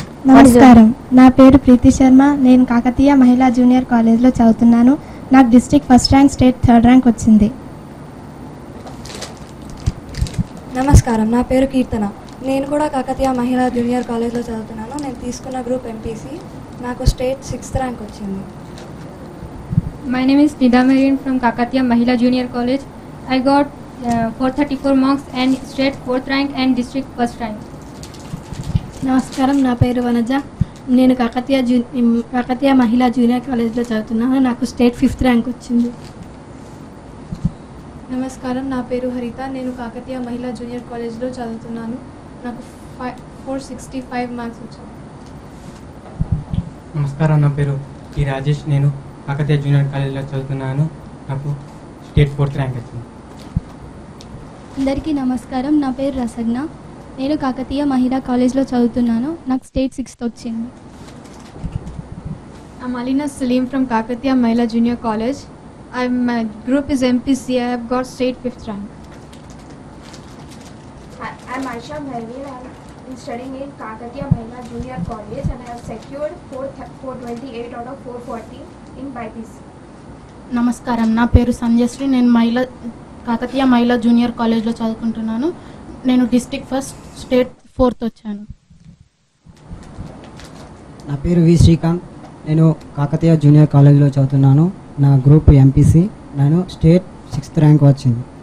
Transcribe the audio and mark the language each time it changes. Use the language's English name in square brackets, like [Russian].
[Telugu] నమస్కారం నా పేరు ప్రీతి శర్మ నేను కాకతీయ మహిళా జూనియర్ కాలేజ్లో చదువుతున్నాను నాకు district first rank state third rank వచ్చింది నమస్కారం నా పేరు కీర్తన నేను కూడా కాకతీయ మహిళా జూనియర్ కాలేజ్లో చదువుతున్నాను నేను తీసుకున్న గ్రూప్ ఎంపీసీ నాకు స్టేట్ 6th ర్యాంక్ వచ్చింది [English] My name is Nida Marian from Kakatiya Mahila Junior College. I got 434 marks and state 4th rank and district 1st rank. [Telugu] నమస్కారం నా పేరు వనజ నేను కాకతీయ మహిళా జూనియర్ కాలేజ్లో చదువుతున్నాను నాకు స్టేట్ 5th ర్యాంక్ వచ్చింది నమస్కారం నా పేరు హరిత నేను కాకతీయ మహిళా జూనియర్ కాలేజ్లో చదువుతున్నాను నాకు 465 మార్క్స్ వచ్చాయి నమస్కారం నా పేరు ఈ రాజేష్ నేను కాకతీయ జూనియర్ కాలేజ్లో చదువుతున్నాను నాకు స్టేట్ 4th ర్యాంక్ వచ్చింది అందరికీ నమస్కారం నా పేరు రసజ్ఞ నేను కాకతీయ మహిళా కాలేజ్లో చదువుతున్నాను నాకు స్టేట్ 6th వచ్చింది [English] I'm Alina Salim from Kakatiya Mahila Junior College. My group is MPC. I have got state 5th rank. I'm Aisha Bharwin. I'm studying in Kakatiya Mahila Junior College and I have secured 428 out of 440 in BIPC. [Telugu] నమస్కారం నా పేరు సంజయశ్రీ నేను కాకతీయ మహిళా junior కాలేజ్లో చదువుకుంటున్నాను నేను district first state 4th వచ్చాను నా పేరు వి శ్రీకాంత్ నేను కాకతీయ జూనియర్ కాలేజ్లో చదువుతున్నాను నా గ్రూప్ ఎంపీసీ నేను స్టేట్ 6th ర్యాంక్ వచ్చింది